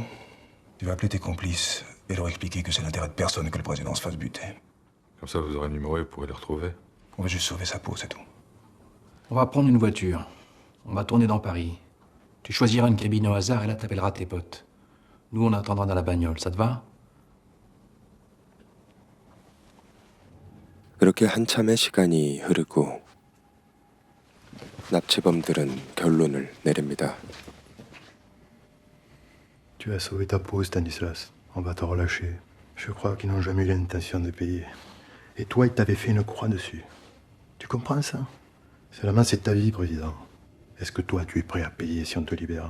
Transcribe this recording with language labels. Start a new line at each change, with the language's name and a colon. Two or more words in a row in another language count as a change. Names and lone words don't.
French: Tu vas appeler tes complices et leur expliquer que c'est l'intérêt de personne que le président se fasse buter. Comme ça, vous aurez le numéro et vous pourrez les retrouver. On va juste sauver sa peau, c'est tout. On va prendre une voiture. On va tourner dans Paris. Tu choisiras une cabine au hasard et là t'appelleras tes potes. Nous, on attendra dans la bagnole. Ça te va?
Korean: 그렇게 한참의 시간이 흐르고 납치범들은 결론을 내립니다.
French: Tu as sauvé ta peau, Stanislas. On va te relâcher. Je crois qu'ils n'ont jamais eu l'intention de payer. Et toi, ils t'avaient fait une croix dessus. Tu comprends ça? Seulement, c'est ta vie, président. Est-ce que toi, tu es prêt à payer si on te libère?